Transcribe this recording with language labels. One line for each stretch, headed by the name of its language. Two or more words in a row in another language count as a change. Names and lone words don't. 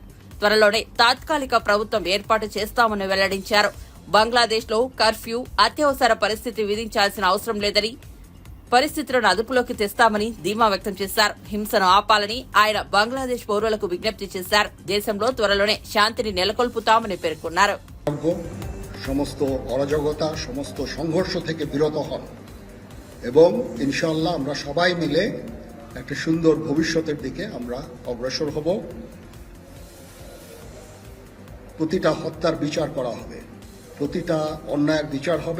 Telugu: త్వరలోనే తాత్కాలిక ప్రభుత్వం ఏర్పాటు చేస్తామని వెల్లడించారు. బంగ్లాదేశ్ లో కర్ఫ్యూ, అత్యవసర పరిస్థితి విధించాల్సిన అవసరం లేదని, పరిస్థితులను అదుపులోకి తెస్తామని ధీమా వ్యక్తం చేశారు. హింసను ఆపాలని ఆయన బంగ్లాదేశ్ పౌరులకు విజ్ఞప్తి చేశారు. దేశంలో త్వరలోనే శాంతిని నెలకొల్పుతామని పేర్కొన్నారు.
Bangla: সমস্ত অরাজকতা সমস্ত সংঘর্ষ থেকে বিরত হন এবং ইনশাআল্লাহ আমরা সবাই মিলে একটা সুন্দর ভবিষ্যতের দিকে আমরা অগ্রসর হব। প্রতিটা হত্যার বিচার করা হবে, প্রতিটা অন্যায়ের বিচার হবে।